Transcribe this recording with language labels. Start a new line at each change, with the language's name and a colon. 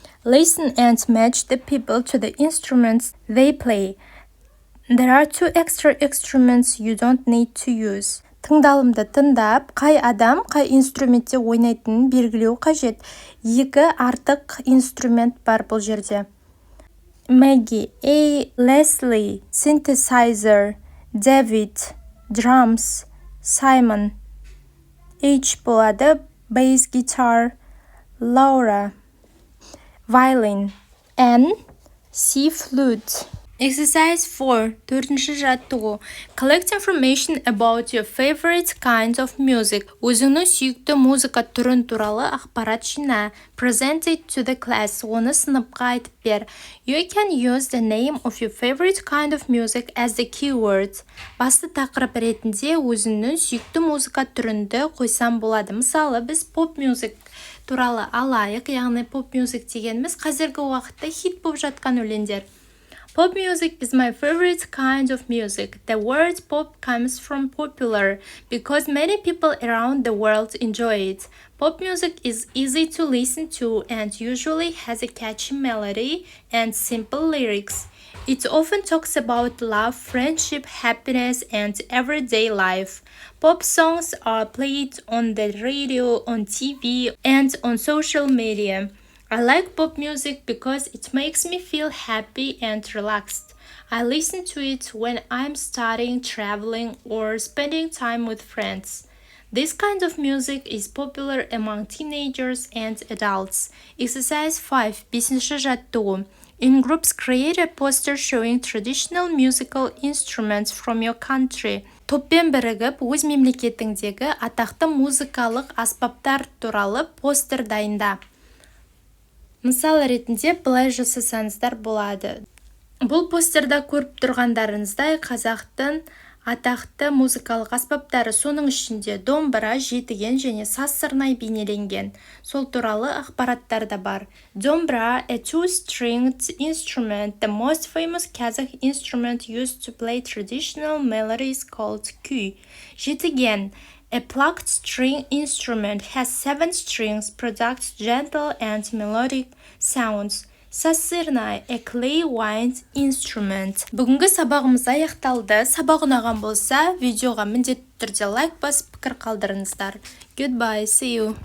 English: Listen and match the people to the instruments they play. There are 2 extra instruments you don't need to use.
Kazakh: Тыңдалымды тыңдап, қай адам қай инструментте ойнайтынын белгілеу қажет. 2 артық инструмент бар бұл жерде.
English: Maggie, A. Leslie, synthesizer, David, drums, Simon. H болады, bass guitar, Laura, violin, N. C. flute. Exercise 4.
Kazakh: Төртінші жаттығу.
English: Collect information about your favorite kind of music.
Kazakh: Өзіңнің сүйікті музыка түрін туралы ақпарат жина.
English: Present it to the class.
Kazakh: Оны сыныпқа айтып бер.
English: You can use the name of your favorite kind of music as the keyword.
Kazakh: Басты тақырып ретінде өзіңнің сүйікті музыка түрінді қойсам болады. Мысалы, біз поп-мюзик туралы алайық, яғни поп-мюзик дегеніміз қазіргі уақытта хит болып жатқан өлеңдер.
English: Pop music is my favorite kind of music. The word pop comes from popular because many people around the world enjoy it. Pop music is easy to listen to and usually has a catchy melody and simple lyrics. It often talks about love, friendship, happiness, and everyday life. Pop songs are played on the radio, on TV, and on social media. I like pop music because it makes me feel happy and relaxed. I listen to it when I'm studying, traveling, or spending time with friends. This kind of music is popular among teenagers and adults. Exercise 5.
Kazakh: Бесінші жаттығу.
English: In groups, create a poster showing traditional musical instruments from your country.
Kazakh: Топпен бірігіп, өз мемлекетіңдегі атақты музыкалық аспаптар туралы постер дайында. Мысал ретінде былай жасасаңыздар болады. Бұл постерда көріп тұрғандарыңыздай қазақтың атақты музыкалық аспаптары, соның ішінде домбыра, жетіген және саз сырнай бейнеленген. Сол туралы ақпараттар да бар.
English: Домбыра, a two-stringed instrument, the most famous Kazakh instrument used to play traditional melodies called kүй. Жетіген, a plucked string instrument, has 7 strings, products gentle and melodic sounds. Саз сырнай, a clay-wind instrument.
Kazakh: Бүгінгі сабағымыз аяқталды. Сабақ ұнаған болса, видеоға міндетті түрде лайк басып пікір қалдырыңыздар.
English: Goodbye, see you.